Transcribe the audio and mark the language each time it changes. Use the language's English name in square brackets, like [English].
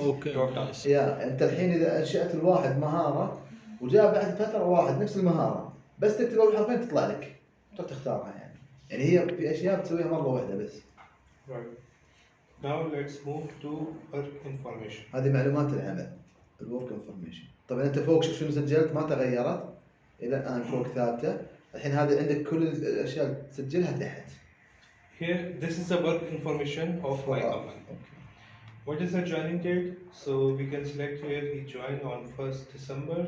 [English] okay [Arabic] يا انت الحين اذا انشات الواحد مهاره وجاء بعد فتره واحد نفس المهاره بس تكتب اول حرفين تطلع لك تروح تختارها يعني هي في اشياء بتسويها مره واحده بس. [English] Right. Now let's move to work information. [Arabic] هذه معلومات العمل الورك انفورميشن. طبعا انت فوق شوف شنو سجلت ما تغيرت الى الان فوق ثابته. الحين هذه عندك كل الاشياء اللي تسجلها تحت. [English] Here, this is the work information of my company. Okay. What is the joining date? So we can select here he joined on 1st December.